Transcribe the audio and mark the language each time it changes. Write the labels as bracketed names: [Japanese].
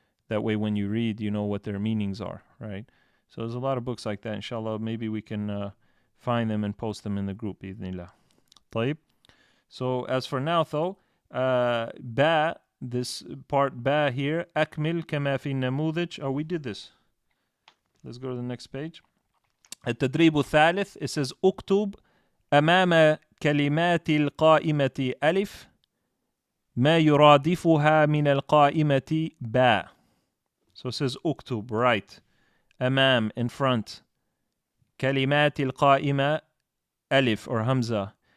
[English] That way when you read, you know what their meanings are, right? So there's a lot of books like that, inshallah. Maybe we can find them and post them in the group, bi'idhnillah. [Arabic] طيب. [English] So as for now, though, ba, this part ba here, [Arabic] أكمل كما في النموذج. [English] Oh, we did this. Let's go to the next page. [Arabic] التدريب الثالث, [English] it says [Arabic] اكتب أمام كلمات القائمة ألف ما يرادفها من القائمة باء. [English] So it says اكتب, write. أمام, in front. [Arabic] كلمات القائمة ألف [English] or hamza.